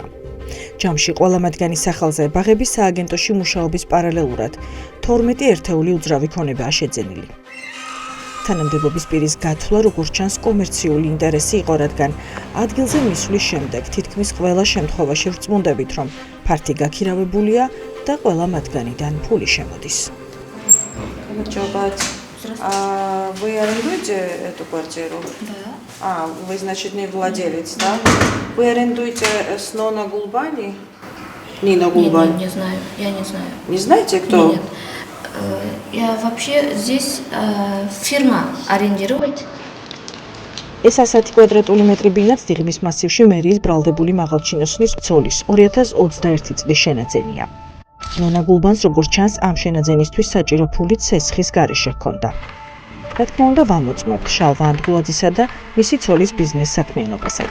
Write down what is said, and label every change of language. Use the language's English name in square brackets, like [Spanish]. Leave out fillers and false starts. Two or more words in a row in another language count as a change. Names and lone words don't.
[Georgian] ჯამში ყველა მათგანის სახელზე ბაღების სააგენტოში მუშაობის პარალელურად 12 ერთეული უძრავი ქონებაა შეძენილი. თანამდებობის პირის გათვლა, როგორც ჩანს, კომერციული ინტერესი იყო, რადგან ადგილზე მისვლის შემდეგ თითქმის ყველა შემთხვევაში ვრწმუნდებით, რომ ფართი გაქირავებულია და ყველა მათგანიდან ფული შემოდის. [Russian] Вы арендуете эту квартиру? Да. Вы, значит, не владелец, да? Вы арендуете с Нона Гулбани? Нина Гулбани? Нет, не знаю, я не знаю. Не знаете, кто? Нет. Я вообще здесь фирма арендирует. [Georgian] ეს 100 კვადრატული მეტრი ბინაც დიღმის მასივში მერიის ბრალდებული მაღალჩინოსნის ცოლის 2021 წლის შენაძენია. ნონა გულბანს, როგორც ჩანს, ამ შენაძენისთვის საჭირო ფულით სესხის გარეშე ჰქონდა. რა თქმა უნდა, ვამოწმოთ შალვა ანდღულაძისა და მისი ცოლის ბიზნეს საქმიანობასაც.